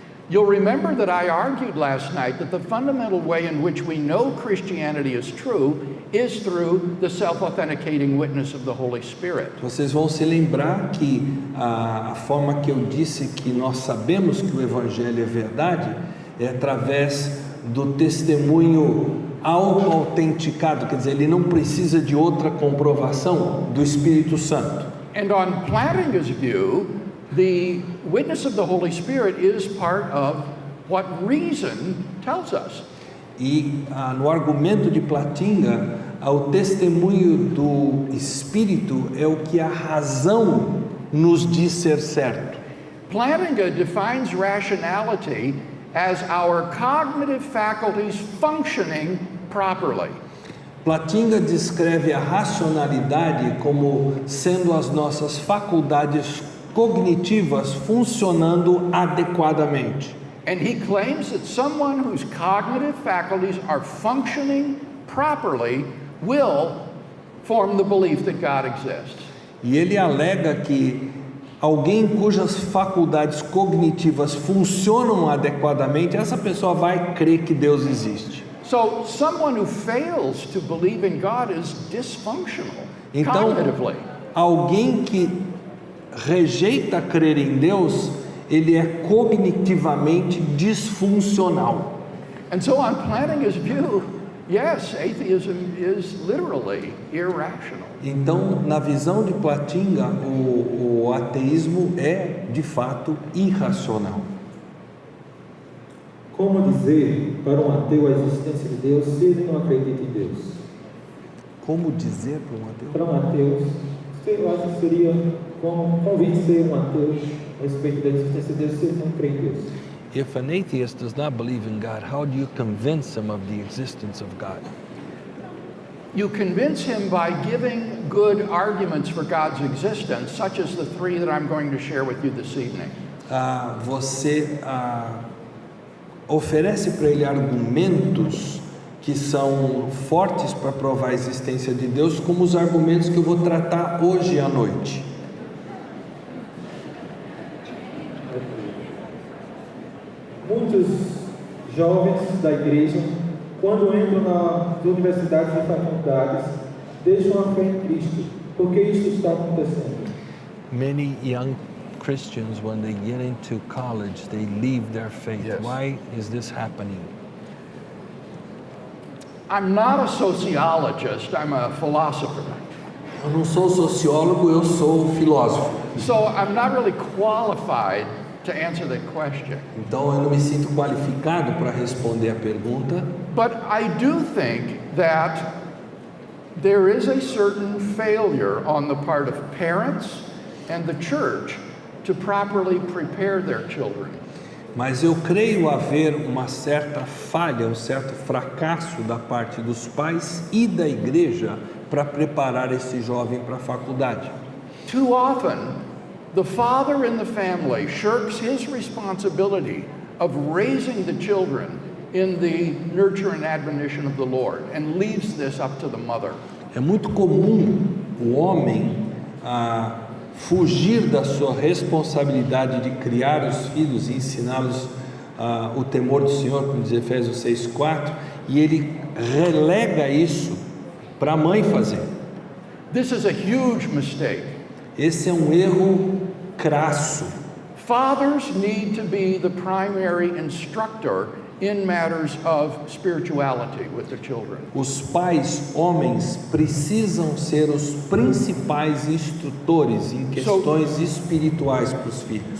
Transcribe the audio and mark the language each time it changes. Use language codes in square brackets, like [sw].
[en] You'll remember that I argued last night that the fundamental way in which we know Christianity is true is through the self-authenticating witness of the Holy Spirit. [pt] Vocês vão se lembrar que a forma que eu disse que nós sabemos que o Evangelho é verdade é através do testemunho auto-autenticado, quer dizer, ele não precisa de outra comprovação do Espírito Santo. [en] And on Plantinga's view, the witness of the Holy Spirit is part of what reason tells us. [pt] E no argumento de Plantinga, o testemunho do Espírito é o que a razão nos diz ser certo. [en] Plantinga defines rationality as our cognitive faculties functioning properly. [pt] Plantinga descreve a racionalidade como sendo as nossas faculdades cognitivas funcionando adequadamente. [en] And he claims that someone whose cognitive faculties are functioning properly will form the belief that God exists. [pt] E ele alega que alguém cujas faculdades cognitivas funcionam adequadamente, essa pessoa vai crer que Deus existe. [en] So someone who fails to believe in God is dysfunctional [pt] Então, [en] cognitively. [pt] alguém que rejeita crer em Deus, ele é cognitivamente disfuncional. [en] And so on Plantinga's view, yes, atheism is literally irrational. [pt] Então, na visão de Plantinga, o ateísmo é, de fato, irracional. Como dizer para um ateu a existência de Deus se ele não acredita em Deus? Como dizer para um ateu? Para um ateu, eu acho que seria como convencer um ateu a respeito da existência de Deus se ele não crê em Deus. [en] If an atheist does not believe in God, how do you convince him of the existence of God? You convince him by giving good arguments for God's existence, such as the three that I'm going to share with you this evening. [pt] Você oferece para ele argumentos que são fortes para provar a existência de Deus, como os argumentos que eu vou tratar hoje à noite. Muitos jovens da igreja, quando entram nas universidades e faculdades, deixam a fé em Cristo. Por que isso está acontecendo? [en] Many young Christians, when they get into college, they leave their faith. Yes. Why is this happening? I'm not a sociologist, I'm a philosopher. [pt] Eu não sou sociólogo, eu sou filósofo. [en] So I'm not really qualified to answer that question. [pt] Então eu não me sinto qualificado para responder a pergunta, [en] But I do think that there is a certain failure on the part of parents and the church to properly prepare their children. [pt] mas eu creio haver uma certa falha, um certo fracasso da parte dos pais e da igreja para preparar esse jovem para a faculdade. [en] Too often, the father in the family shirks his responsibility of raising the children in the nurture and admonition of the Lord and leaves this up to the mother. [pt] É muito comum o homem fugir da sua responsabilidade de criar os filhos e ensiná-los o temor do Senhor, como diz Efésios 6:4, e ele relega isso para a mãe fazer. [en] This is a huge mistake. [pt] Esse é um erro crasso. [en] Fathers need to be the primary instructor in matters of spirituality with the children. [pt] Os pais, homens, precisam ser os principais instrutores em questões espirituais para os filhos.